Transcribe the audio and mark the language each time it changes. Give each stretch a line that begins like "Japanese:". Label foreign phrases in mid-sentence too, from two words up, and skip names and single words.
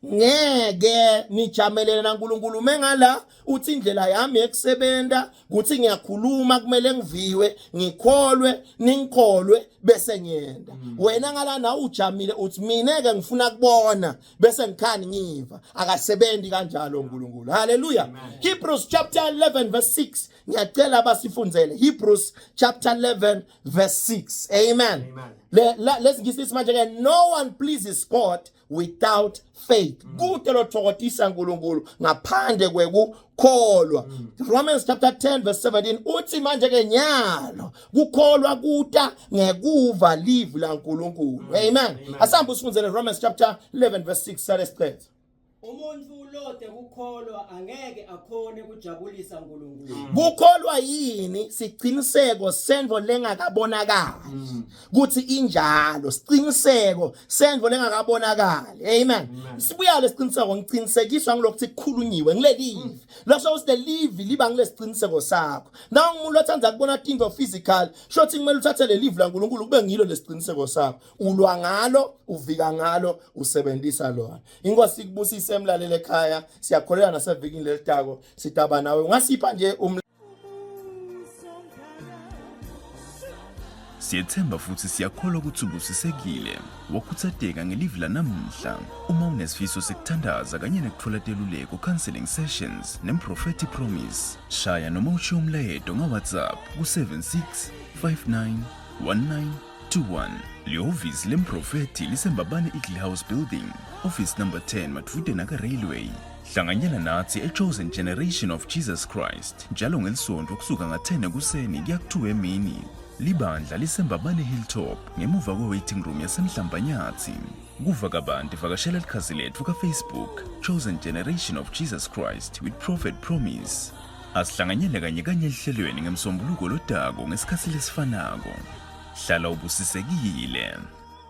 Swati: Ngeke nijamelene naNkulunkulu mengala uthi indlela yami ekusebenta kuthi ngiyakhuluma kumele ngiviwe ngikholwe ningikholwe bese ngiyenda. Wena ngala na ujamile uthi mina ke ngifuna kubona bese ngikhani ngiva akasebenzi kanjalo uNkulunkulu.
English: Hallelujah. Hebrews chapter 11 verse 6
Swati: ngiyacela abasifundzele
English: Hebrews chapter 11 verse 6. Amen. Let's get this much again. No one pleases God without faith.
Swati: Kude lothokotisa uNkulunkulu ngaphandle kwekukholwa.
English: Romans chapter 10 verse 17
Swati: uthi manje ke nyalo kukholwa kuta ngekuva live la uNkulunkulu. Amen. Asambe usifundzele
English: Romans chapter 11 verse 6
Swati: sale siqethe. Umuntu ulode kukholwa angeke akhone kujabulisa uNkulunkulu. Kukholwa yini siqiniseko senvo lengakabonakali. Kuthi injalo siqiniseko senvo lengakabonakali. Amen. Sibuya lesiqiniseko ngiqinisekiswa ngilokuthi kukhulunyiwe ngilelive. Lokho uthi live liba ngilesiqiniseko sakho. Nawu umuntu othanda kubona into physical, shothi kumele uthathe le live la uNkulunkulu kube ngilo lesiqiniseko sakho. Ulwa ngalo, uvika ngalo, usebenzisa lona. Inkosi ikubusise emlalele ekhaya siyakholela nasevikini lelitako sitaba nawe ungasipha nje Siyethemba futhi siyakholwa ukuthi ubusisekile wakuthatheka ngelive lanamuhla. Uma unesifiso sekuthandaza kanye nekuthola teluleko
English: counseling sessions
Swati: neProphetic Promise shaya noma ushiye umlayeto ngaWhatsApp ku76591921. Lihhovisi lemprofeti lisembabane Eagle House Building,
English: office number 10
Swati: Matfude Naka Railway. Hlanganyela nathi eChosen Generation of Jesus Christ njalo ngelisonto kusuka nga10 ekuseni kuya ku2 emini. Libandla lisembabane Hilltop ngemuva kwe-
English: waiting room
Swati: yasemhlambanyathi. Kuva kabanti vakashela likhasi lethu kaFacebook Chosen Generation of Jesus Christ with Prophet Promise. Asihlanganyele kanye ehlelweni ngemsombuluko lodako ngesikhathi lesifanako. Hlala ubusisekile.